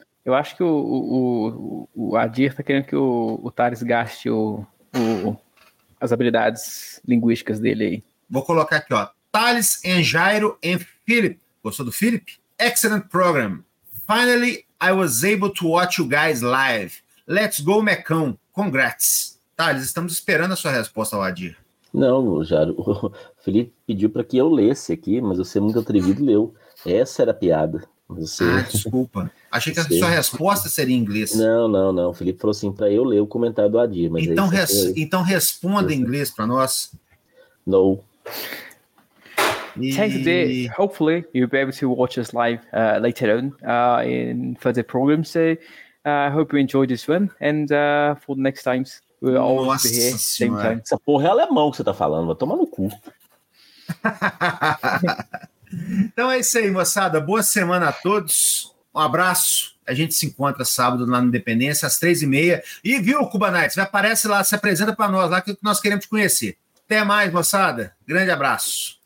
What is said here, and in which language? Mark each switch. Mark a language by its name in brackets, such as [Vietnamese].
[Portuguese] Eu acho que o Adir tá querendo que o Thales gaste as habilidades linguísticas dele aí. Vou colocar aqui, ó. Thales and Jairo and Philip. Gostou do Philip? [English] Excellent program. Finally, I was able to watch you guys live. Let's go, Mecão. Congrats. [Portuguese] Thales, estamos esperando a sua resposta, Wadir. Não, Jairo. O Felipe pediu para que eu lesse aqui, mas você é muito atrevido e leu. Essa era a piada. Você... Ah, desculpa. Achei que a sua resposta seria em inglês. Não. O Felipe falou assim para eu ler o comentário do Adir. Mas então, então responda em inglês para nós. [English] No. Thanks, dear. Hopefully, you'll be able to watch us live later on in further programs. So, I hope you enjoyed this one. And for the next times, we'll all be here at the same time. [Portuguese] Essa porra é alemão que você tá falando. Vai tomar no cu. Então é isso aí, moçada. Boa semana a todos. Um abraço. A gente se encontra sábado lá na Independência, às 3h30. E viu, Cubanites? Aparece lá, se apresenta para nós lá, que nós queremos te conhecer. Até mais, moçada. Grande abraço.